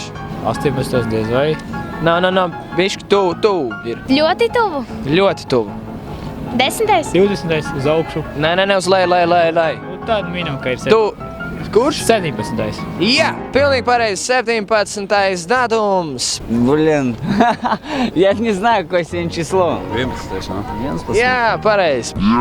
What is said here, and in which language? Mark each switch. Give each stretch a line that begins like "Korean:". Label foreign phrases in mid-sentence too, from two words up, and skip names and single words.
Latvian: 18. diez vai. Bišķi tuvu ir. Ļoti tuvu. Ļoti tuvu. 10. 20. uz augšu. Nē, uz leju. Tāda minam, ka ir 17. Kurš? 17. Jā, pilnīgi pareizi. 17. datums.
Russian: Блин, я не знаю, какое сегодня число.
Latvian: 11, no? 11. Jā, pareizi.